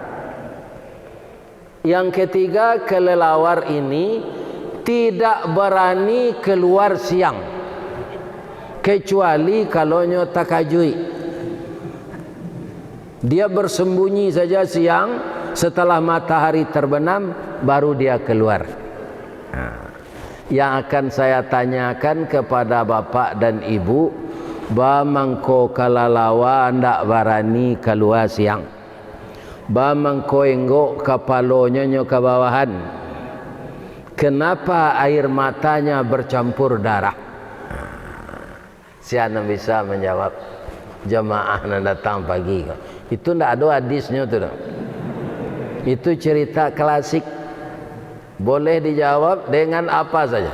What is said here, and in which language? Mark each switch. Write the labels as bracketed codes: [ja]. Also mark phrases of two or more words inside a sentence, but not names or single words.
[id] Yang ketiga, kelelawar ini tidak berani keluar siang kecuali kalau takajui. Dia bersembunyi saja siang, setelah matahari terbenam baru dia keluar. Yang akan saya tanyakan kepada bapak dan ibu, [min] bamangko kalalawa [id] ndak berani keluar siang, [min] bamangko enggok kapalonya ke bawahan, [id] kenapa air matanya bercampur darah? Siapa bisa menjawab? Jamaah yang datang pagi itu ndak ada hadisnya tu. Itu cerita klasik, boleh dijawab dengan apa saja.